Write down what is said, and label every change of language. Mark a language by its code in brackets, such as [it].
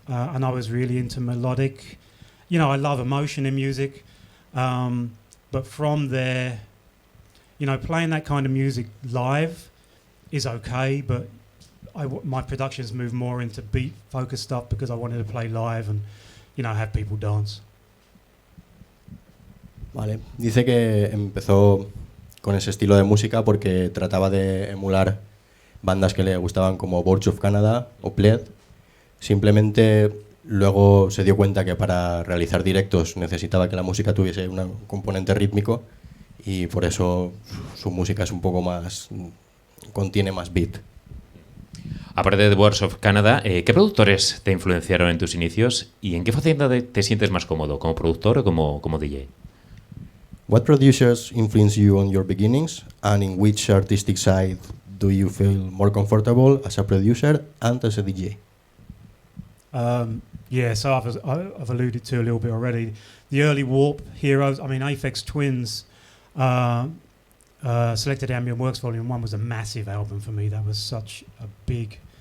[en] And I was really into melodic. You know, I love emotion in music. But from there, you know, playing that kind of music live is okay, but my productions moved more into beat-focused stuff because I wanted to play live and, you know, have people dance. [es] Vale. Dice que empezó con ese estilo de música porque trataba de emular bandas que le gustaban como Boards of Canada o Plaid. Simplemente luego se dio cuenta que para realizar directos necesitaba que la música tuviese un componente rítmico y por eso su música es un poco más... contiene más beat. Aparte de Boards of Canada, ¿qué productores te influenciaron en tus inicios y en qué faceta te sientes más cómodo, como productor o como DJ? [en] What producers influenced you on your beginnings, and in which artistic side do you feel more comfortable as a producer and as a DJ? So I've alluded to a little bit already. The early Warp heroes, I mean, Aphex Twins, Selected Ambient Works Volume 1 was a massive album for me. That was such a big...